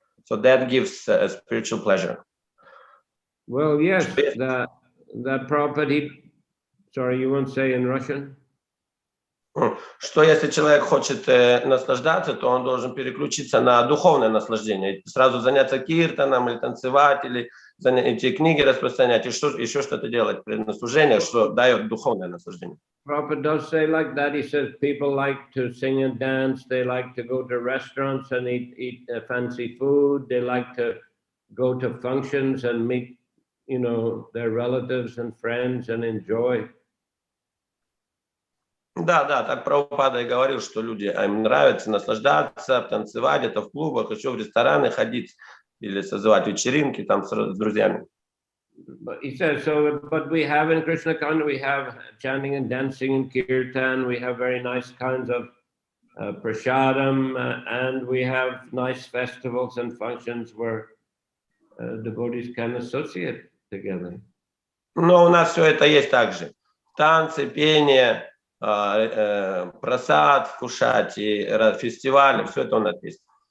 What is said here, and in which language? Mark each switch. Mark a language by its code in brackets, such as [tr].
[en] So that gives spiritual pleasure. Well, yes, that Prabhupada, sorry, you won't say in Russian? [ru] Что если человек хочет наслаждаться, то он должен переключиться на духовное наслаждение, сразу заняться киртаном или танцевать, или эти книги распространять, и еще что-то делать при служении, что дает духовное наслаждение. [en] Prabhupada does say like that. He says people like to sing and dance, they like to go to restaurants and eat fancy food, they like to go to functions and meet, you know, their relatives and friends and enjoy. [ru] Да, так Прабхупада и говорил, что им нравится наслаждаться, танцевать, это в клубах, еще в рестораны ходить или созывать вечеринки там с друзьями. [en] He says, but we have in Krishna Kanda, we have chanting and dancing and kirtan, we have very nice kinds of prasadam, and we have nice festivals and functions where devotees can associate together. [ru] Но у нас все это есть также. Танцы, пение, просад вкушать и фестивали, все это у нас есть.